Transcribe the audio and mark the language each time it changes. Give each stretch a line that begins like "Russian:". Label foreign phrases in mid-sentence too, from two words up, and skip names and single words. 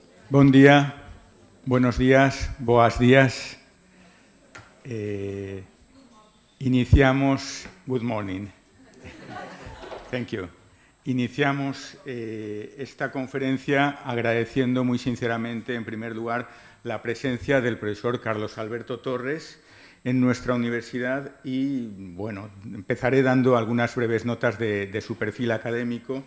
Galician: Bon día,
Spanish: buenos días,
Galician: boas días.
Spanish: Iniciamos.
English: Good morning. Thank you.
Spanish: Iniciamos esta conferencia agradeciendo muy sinceramente, en primer lugar, la presencia del profesor Carlos Alberto Torres en nuestra universidad y, bueno, empezaré dando algunas breves notas de su perfil académico.